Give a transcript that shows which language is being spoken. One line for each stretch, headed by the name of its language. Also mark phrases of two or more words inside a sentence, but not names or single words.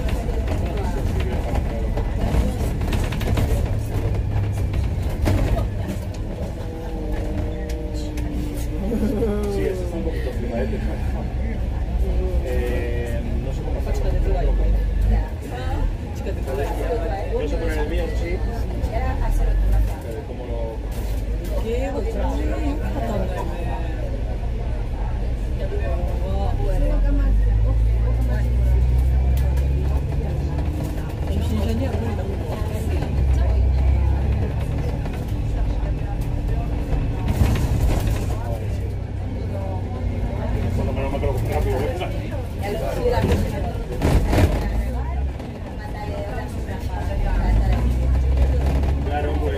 Spanish: Sí, este está un poquito flimadete. No sé cómo hacerlo. Yo sé poner el mío, eso sí. ¿Cómo lo...?
Japanese: 英語全然よかったんだよね。初心者には無理だもん。
Spanish: Por lo menos me acuerdo que rápido, ¿verdad? Claro, pues...